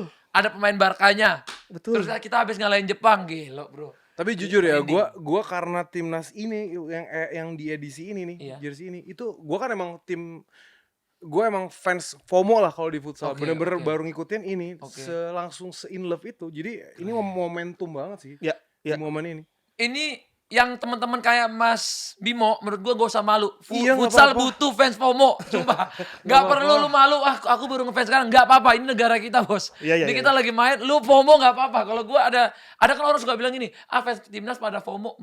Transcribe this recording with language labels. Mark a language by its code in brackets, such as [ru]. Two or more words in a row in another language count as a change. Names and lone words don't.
[id] Ada pemain Barkanya. Betul. Terus kita habis ngalahin Jepang, gila bro. Tapi jujur ya, Ini. gua karena timnas ini yang di edisi ini nih, Iya. jersey ini, itu gua kan emang gue emang [en] fans FOMO [id] lah kalau di futsal. Oke, Bener-bener oke. baru ngikutin ini, Oke. langsung se- [en] in love [id] itu. Jadi ini momentum banget sih Ya, ya. di momen ini. Ini yang teman-teman kayak Mas Bimo, menurut gua gak usah malu. Iya, nggak Futsal apa-apa. butuh [en] fans FOMO, [id] sumpah. Gak perlu lu malu, aku baru ngefans sekarang. Gak apa-apa, ini negara kita bos. Iya, iya, Ini iya. kita lagi main, lu FOMO gak apa-apa. Kalau gua ada kan orang suka bilang gini, fans timnas pada FOMO.